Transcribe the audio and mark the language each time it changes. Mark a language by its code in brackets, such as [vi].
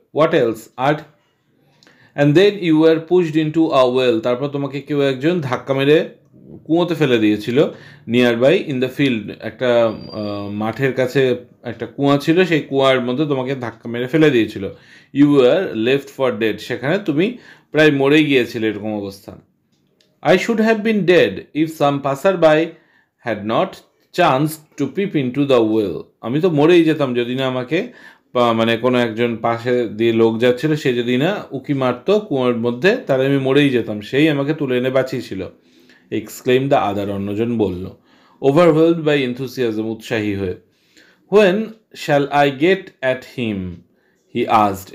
[en] what else, আর and then you are pushed into a well, [bn] তারপর তোমাকে কেউ একজন ধাক্কা মেরে কুয়োতে ফেলে দিয়েছিল। [en] nearby in the field, [bn] একটা মাঠের কাছে একটা কুয়া ছিল, সেই কুয়ার মধ্যে তোমাকে ধাক্কা মেরে ফেলে দিয়েছিল। [en] you are left for dead, [bn] সেখানে তুমি প্রায় মরেই গিয়েছিলে, এরকম অবস্থা। [en] I should have been dead if some passerby had not chanced to peep into the well. [bn] আমি তো মরেই যেতাম যদি না আমাকে মানে কোনো একজন পাশে দিয়ে লোক যাচ্ছিল, সে যদি না উকি মারতো কুয়োর মধ্যে, তাহলে আমি মরেই যেতাম, সেই আমাকে তুলে এনে বাঁচিয়েছিল। [en] exclaim the other, [bn] অন্যজন বলল। [en] overwhelmed by enthusiasm, [bn] উৎসাহী হয়ে। [en] When shall I get at him, he asked.